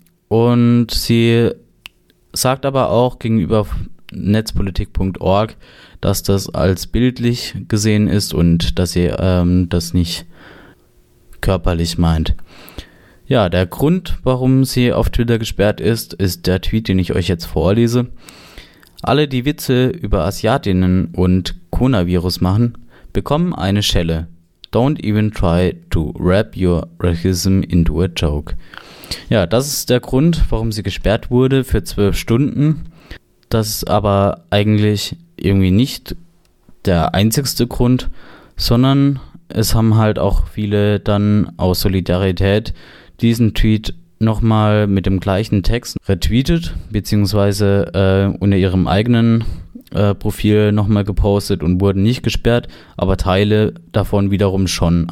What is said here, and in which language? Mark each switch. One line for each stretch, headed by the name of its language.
German: Und sie sagt aber auch gegenüber netzpolitik.org, dass das als bildlich gesehen ist und dass sie das nicht körperlich meint. Ja, der Grund, warum sie auf Twitter gesperrt ist, ist der Tweet, den ich euch jetzt vorlese. Alle, die Witze über Asiatinnen und Coronavirus machen, bekommen eine Schelle.
English: Don't even try to wrap your racism into a joke.
German: Ja, das ist der Grund, warum sie gesperrt wurde für 12 Stunden. Das ist aber eigentlich irgendwie nicht der einzigste Grund, sondern es haben halt auch viele dann aus Solidarität diesen Tweet nochmal mit dem gleichen Text retweetet, beziehungsweise unter ihrem eigenen Profil nochmal gepostet und wurden nicht gesperrt, aber Teile davon wiederum schon.